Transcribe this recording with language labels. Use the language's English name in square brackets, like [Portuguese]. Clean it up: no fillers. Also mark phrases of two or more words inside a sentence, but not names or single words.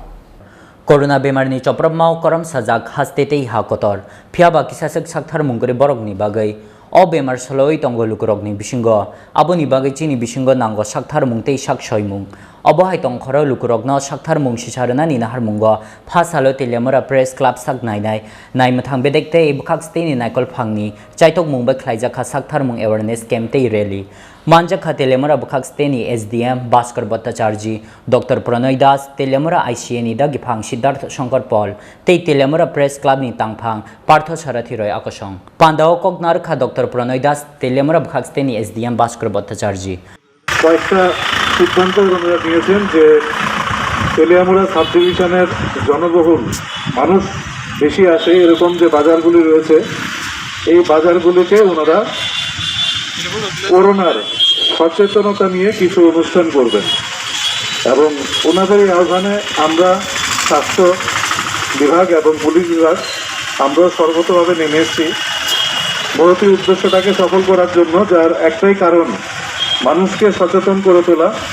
[Kok Borok] Corona bemarni choprabmau koram sajak hastete ha kotor phiaba kisasak Saktharmung gori borokni bagai o bemar soloi tongo lukurokni bisingo aboni bagai chini bisingo nango Saktharmung tei saksoimung obo hai tong khoro lukurokno Saktharmung sisarana ni naharmungo phasalo Teliamura Press Club sak nai mathang bedekte bukhakste ni naikol phangni Chaitokmung ba khlaijaka Saktharmung [English] awareness camp [Kok Borok] tei rally manjaka Teliamura bukhakste ni SDM Basko Bhattacharya Dr. Pranay Das Teliamura ICN da giphang Siddharth Shankar Paul tei Teliamura Press Club ni tangphang Partho Sarathiroi akosong pandao koknar kha Dr. Pranay Das Teliamura bukhakste ni SDM Basko Bhattacharya [Bangla] কয়েকটা সিদ্ধান্ত ওনারা নিয়েছেন যে তেলিয়ামুড়া [English] sub divisioner [Bangla] জনবহুল মানুষ বেশি আসে এরকম যে বাজারগুলি রয়েছে এই বাজারগুলিকে ওনারা করোনার সচেতনতা নিয়ে কিছু অনুষ্ঠান করবেন এবং ওনাদের এই আহ্বানে আমরা স্বাস্থ্য বিভাগ এবং পুলিশ বিভাগ আমরা সর্বতভাবে নেমে এসেছি মহতী উদ্দেশ্যটাকে সফল করার জন্য যার একটাই কারণ মানুষকে সচেতন করে তোলা